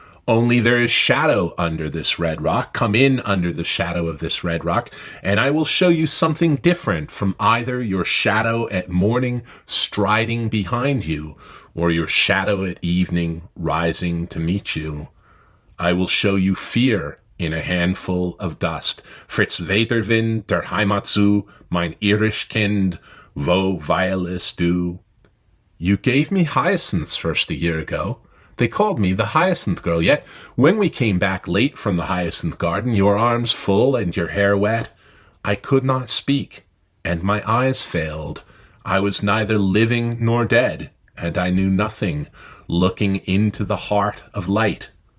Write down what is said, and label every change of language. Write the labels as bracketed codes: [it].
[en] Only there is shadow under this red rock. Come in under the shadow of this red rock, and I will show you something different from either your shadow at morning striding behind you, or your shadow at evening rising to meet you. I will show you fear in a handful of dust. [de] Fritz Weterwind, der Heimat zu, mein irisch Kind, wo weilest du? [en] You gave me hyacinths first a year ago. They called me the Hyacinth Girl, yet when we came back late from the Hyacinth Garden, your arms full and your hair wet, I could not speak, and my eyes failed. I was neither living nor dead, and I knew nothing, looking into the heart of light.